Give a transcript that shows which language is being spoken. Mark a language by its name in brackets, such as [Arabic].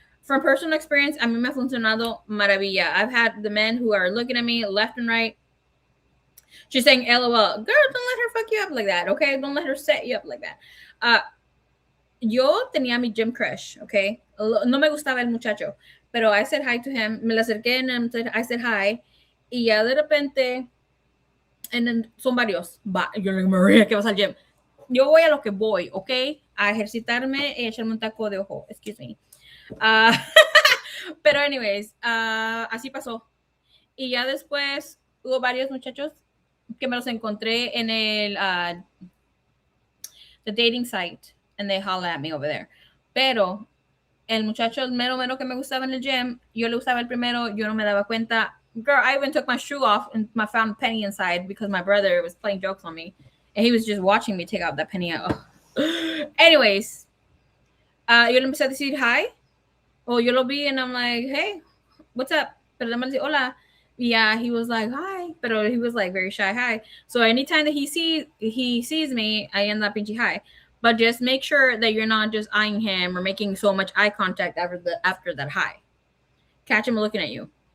[English] From personal experience, [Spanish] a mí me ha funcionado maravilla. [English] I've had the men who are looking at me left and right. She's saying, LOL. Girl, don't let her fuck you up like that, okay? Don't let her set you up like that. [Spanish] Yo tenía mi gym crush, okay? No me gustaba el muchacho, pero [English] I said hi to him. [Spanish] Me le acerqué [English] and I said hi. [Spanish] Y ya de repente, [English] and then [Spanish] son varios. Yo le digo, Maria, ¿qué vas al gym? Yo voy a lo que voy, okay? A ejercitarme y echarme un taco de ojo. [English] Excuse me. [Spanish] Pero anyways, así pasó. Y ya después hubo varios muchachos que me los encontré en el [English] the dating site and they holler at me over there. [Spanish] Pero el muchacho mero mero que me gustaba en el gym, yo le gustaba el primero, yo no me daba cuenta. [English] Girl, I even took my shoe off and I found a penny inside because my brother was playing jokes on me and he was just watching me take out that penny out. [Spanish] Anyways, yo le empecé a decir hi. [English] Oh, [Spanish] yo lo vi [English] and I'm like, hey, what's up? [Spanish] Pero le mandé hola. [English] Yeah, he was like, hi. Pero he was like very shy, hi. So anytime that he sees me, I end up pinky hi. But just make sure that you're not just eyeing him or making so much eye contact after that hi. Catch him looking at you.